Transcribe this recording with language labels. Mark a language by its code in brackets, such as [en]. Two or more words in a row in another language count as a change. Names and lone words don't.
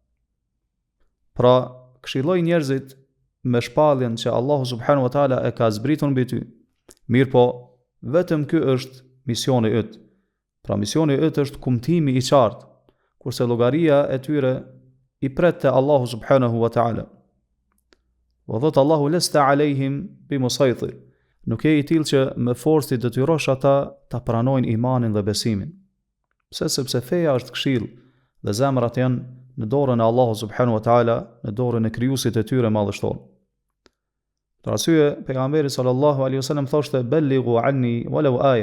[sq] Pra, këshilloj njerëzit me shpalljen që Allahu [ar] سبحانه وتعالى [sq] e ka zbritur mbi ty. Mirë po, vetëm ky është misioni yt. Pra misioni yt është kumtimi i qartë, kurse llogaria e tyre i pret te Allahu [ar] سبحانه وتعالى. Wa dhot Allahu لست عليهم بمسيطر. [sq] Nuk e i tillë që me forcë të detyrosh ata ta pranojnë imanin dhe besimin. Pse? Sepse feja është këshill dhe zemrat janë në dorën e Allahu [ar] سبحانه وتعالى, [sq] në dorën e krijuesit të tyre madhështor. Për arsye, pejgamberi [ar] صلى الله عليه وسلم [sq] thoshte [ar] بلغوا عني ولو آية.